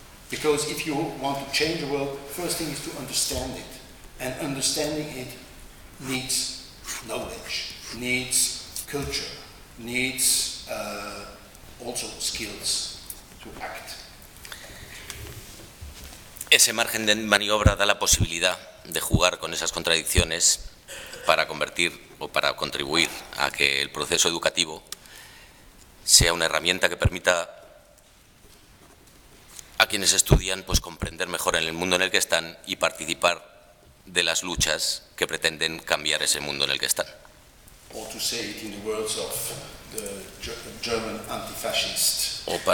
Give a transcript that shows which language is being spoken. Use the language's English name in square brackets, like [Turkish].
[English] Because if you want to change the world, first thing is to understand it, and understanding it needs knowledge, needs culture, needs also skills to act. [Spanish] Ese margen de maniobra da la posibilidad de jugar con esas contradicciones para convertir o para contribuir a que el proceso educativo sea una herramienta que permita a quienes estudian pues comprender mejor el mundo en el que están y participar de las luchas que pretenden cambiar ese mundo en el que están. [English] Or to say it in the words of the German anti-fascist.